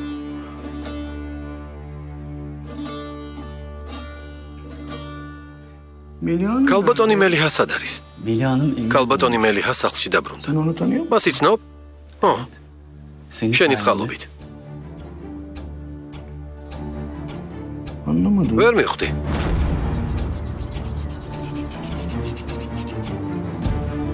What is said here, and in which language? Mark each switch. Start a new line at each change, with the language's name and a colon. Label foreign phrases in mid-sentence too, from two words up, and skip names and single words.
Turkish: Melih Hanım,
Georgian: Kalbatoni Meliha სად არის?
Turkish: Melih Hanım emin.
Georgian: Kalbatoni Meliha სახლში დაბრუნდა.
Turkish: sen onu tanıyor musun?
Georgian: მას იცნობ? ო,
Turkish: Seni
Georgian: შენი
Turkish: sayende-
Georgian: წყალობით.
Turkish: Anlamadım.
Georgian: ვერ მივხვდი.